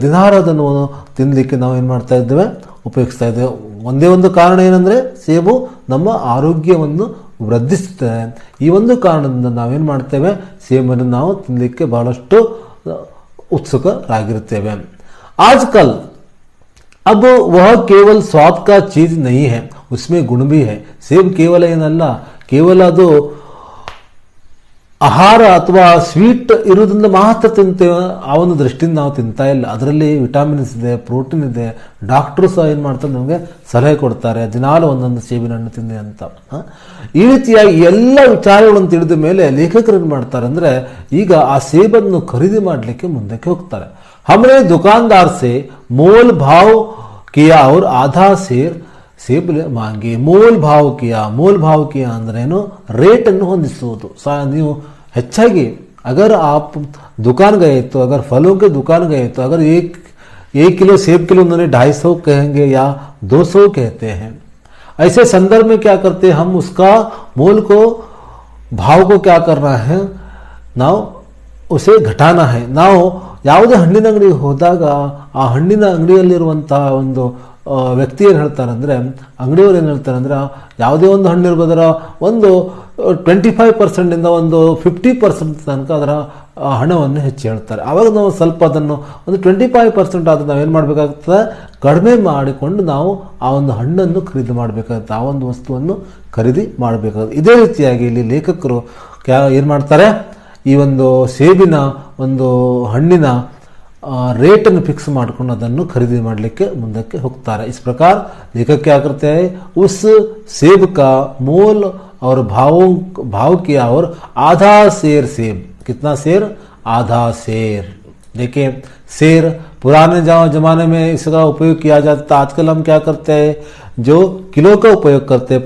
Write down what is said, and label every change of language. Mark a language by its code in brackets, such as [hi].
[kn] ದಿನಾರ ಅದನ್ನು ತಿನ್ನಲಿಕ್ಕೆ ನಾವೇನು ಮಾಡ್ತಾ ಇದ್ದೇವೆ, ಉಪಯೋಗಿಸ್ತಾ ಇದ್ದೇವೆ. ಒಂದೇ ಒಂದು ಕಾರಣ ಏನಂದರೆ, ಸೇಬು ನಮ್ಮ ಆರೋಗ್ಯವನ್ನು ವೃದ್ಧಿಸುತ್ತದೆ. ಈ ಒಂದು ಕಾರಣದಿಂದ ನಾವೇನು ಮಾಡ್ತೇವೆ, ಸೇಬನ್ನು ನಾವು ತಿನ್ನಲಿಕ್ಕೆ ಬಹಳಷ್ಟು उत्सुकरागिरुत्तेवे. [hi] आजकल अब वह केवल स्वाद का चीज नहीं है, उसमें गुण भी है. सेब केवल [kn] ಏನಲ್ಲ, ಕೇವಲ ಅದು ಆಹಾರ ಅಥವಾ ಸ್ವೀಟ್ ಇರೋದ್ರಿಂದ ಮಾತ್ರ ತಿಂತೇವೆ ಆ ಒಂದು ದೃಷ್ಟಿಯಿಂದ ನಾವು ತಿಂತಾ ಇಲ್ಲ. ಅದರಲ್ಲಿ ವಿಟಾಮಿನ್ಸ್ ಇದೆ, ಪ್ರೋಟೀನ್ ಇದೆ. ಡಾಕ್ಟರು ಸಹ ಏನು ಮಾಡ್ತಾರೆ, ನಮಗೆ ಸಲಹೆ ಕೊಡ್ತಾರೆ, ದಿನಾಲು ಒಂದೊಂದು ಸೇಬಿನ ಹಣ್ಣು ತಿಂದೆ ಅಂತ. ಈ ರೀತಿಯಾಗಿ ಎಲ್ಲ ವಿಚಾರಗಳನ್ನು ತಿಳಿದ ಮೇಲೆ ಲೇಖಕರು ಏನು ಮಾಡ್ತಾರೆ ಅಂದರೆ, ಈಗ ಆ ಸೇಬನ್ನು ಖರೀದಿ ಮಾಡಲಿಕ್ಕೆ ಮುಂದಕ್ಕೆ ಹೋಗ್ತಾರೆ. [hi] हमने दुकानदार से मोल भाव किया और आधा ಸೇಬ್ ಮಾಂಗಿ. ಮೋಲ್ ಭಾವ ಕಿಯಾ [kn] ಅಂದ್ರೇನು, ರೇಟನ್ನು ಹೊಂದಿಸುವುದು. ನೀವು ಹೆಚ್ಚಾಗಿ [hi] अगर आप दुकान गए तो, अगर फलों के दुकान गए तो, अगर एक किलो सेब किलो उन्होंने 250 कहेंगे या 200 कहते हैं. ऐसे संदर्भ में क्या करते हैं, हम उसका मोल को, भाव को क्या करना है, [kn] ನಾವು [hi] उसे घटाना है. [kn] ನಾವು ಯಾವುದೇ ಹಣ್ಣಿನ ಅಂಗಡಿಗೆ ಹೋದಾಗ ಆ ಹಣ್ಣಿನ ಅಂಗಡಿಯಲ್ಲಿರುವಂತಹ ಒಂದು ವ್ಯಕ್ತಿ ಏನು ಹೇಳ್ತಾರೆ ಅಂದರೆ, ಅಂಗಡಿಯವರು ಏನು ಹೇಳ್ತಾರೆ ಅಂದರೆ, ಯಾವುದೇ ಒಂದು ಹಣ್ಣು ಇರ್ಬೋದರ ಒಂದು 25% ಒಂದು 50% ತನಕ ಅದರ ಹಣವನ್ನು ಹೆಚ್ಚು ಹೇಳ್ತಾರೆ. ಆವಾಗ ನಾವು ಸ್ವಲ್ಪ ಅದನ್ನು ಒಂದು 25% ಆದರೂ ನಾವೇನು ಮಾಡಬೇಕಾಗ್ತದೆ, ಕಡಿಮೆ ಮಾಡಿಕೊಂಡು ನಾವು ಆ ಒಂದು ಹಣ್ಣನ್ನು ಖರೀದಿ ಮಾಡಬೇಕಾಗುತ್ತೆ, ಆ ಒಂದು ವಸ್ತುವನ್ನು ಖರೀದಿ ಮಾಡಬೇಕಾಗುತ್ತೆ. ಇದೇ ರೀತಿಯಾಗಿ ಇಲ್ಲಿ ಲೇಖಕರು ಏನು ಮಾಡ್ತಾರೆ, ಈ ಒಂದು ಸೇಬಿನ ಒಂದು ಹಣ್ಣಿನ ರೇಟನ್ನು ಫಿಕ್ಸ್ ಮಾಡಿಕೊಂಡು ಅದನ್ನು ಖರೀದಿ ಮಾಡಲಿಕ್ಕೆ ಮುಂದಕ್ಕೆ ಹೋಗ್ತಾರೆ. [hi] इस प्रकार लेखक क्या करते हैं, उस सेब का मोल और भाव किया और आधा सेर सेब. कितना सेर, आधा सेर. देखिए, सेर पुराने जमाने में इसका उपयोग किया जाता था. आजकल हम क्या करते हैं, जो किलो का उपयोग करते हैं.